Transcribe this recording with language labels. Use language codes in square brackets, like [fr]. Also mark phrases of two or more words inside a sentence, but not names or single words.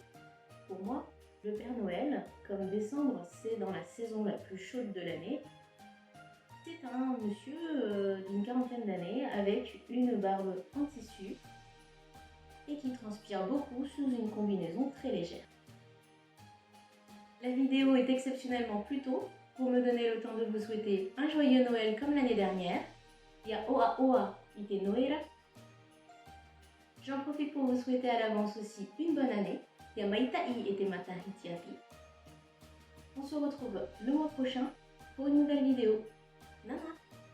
[fr] Pour moi, le Père Noël, comme décembre, c'est dans la saison la plus chaude de l'année, c'est un monsieur d'une quarantaine d'années avec une barbe en tissu et qui transpire beaucoup sous une combinaison très légère. La vidéo est exceptionnellement plus tôt pour me donner le temps de vous souhaiter un joyeux Noël comme l'année dernière. [ty] Ya oa oa ite noera. [fr] J'en profite pour vous souhaiter à l'avance aussi une bonne année. [ty] Ya maitai ete mata hitiapi. [fr] On se retrouve le mois prochain pour une nouvelle vidéo. Nana!